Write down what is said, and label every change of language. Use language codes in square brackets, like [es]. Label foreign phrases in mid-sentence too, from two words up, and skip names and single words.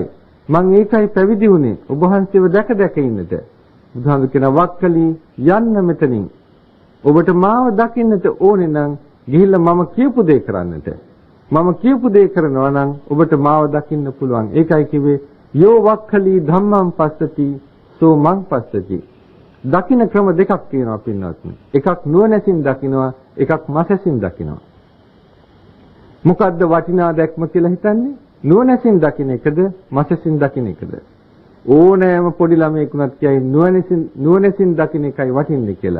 [si] මං ඒකයි පැවිදි වුණේ. ඔබ වහන්සේව දැක දැක ඉන්නට. බුදුහාමුදුරුවෝ කියනවා වක්කලී යන්න මෙතනින්. ඔබට මාව දකින්නට ඕනේ නම් ගිහිල්ලා මම කියපු දේ කරන්නට. මම කියපු දේ කරනවා නම් ඔබට මාව දකින්න පුළුවන්. ඒකයි කිව්වේ [pi] යෝ වක්ඛලී ධම්මං පස්සති සෝ මං පස්සති. [si] දකින්න ක්‍රම දෙකක් තියෙනවා පින්වත්නි. එකක් නුවණැසින් දකින්නවා, එකක් මසසින් දකින්නවා. මොකද්ද වටිනා දැක්ම කියලා හිතන්නේ? නුවණැසින් දකින්න එකද, මසසින් දකින්න එකද? ඕනෑම පොඩි ළමයෙකුට කියයි නුවණැසින් දකින්න එකයි වටින්නේ කියලා.